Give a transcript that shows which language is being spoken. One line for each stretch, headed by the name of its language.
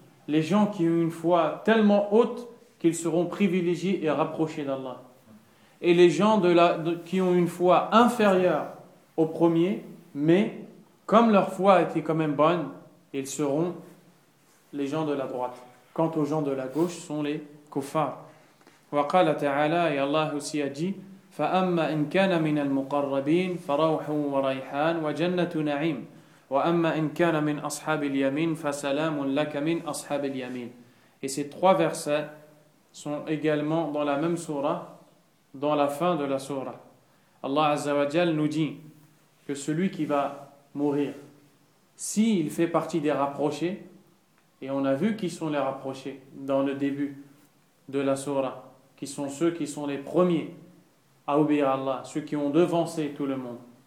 French: Les gens qui ont une foi tellement haute qu'ils seront privilégiés et rapprochés d'Allah. Et les gens qui ont une foi inférieure aux premiers, mais comme leur foi a été quand même bonne, ils seront les gens de la droite. Quant aux gens de la gauche, ce sont les kuffars.
Arabic: Wa qala ta'ala,
French: et Allah aussi a dit,
Arabic: فَأَمَّا إِنْ كَانَ مِنَ الْمُقَرَّبِينَ فَرَوْحٌ وَرَيْحَانٌ وَجَنَّةُ نَعِيمٍ وَأَمَّا إِنْ كَانَ مِنْ أَصْحَابِ الْيَمِينَ فَسَلَامٌ لَكَ مِنْ أَصْحَابِ الْيَمِينَ.
French: Et ces trois versets sont également dans la même sourate, dans la fin de la sourate. Allah Azza wa Jal nous dit que celui qui va mourir, s'il fait partie des rapprochés, et on a vu qui sont les rapprochés dans le début de la sourate, qui sont ceux qui sont les premiers à obéir à Allah, ceux qui ont devancé tout le monde.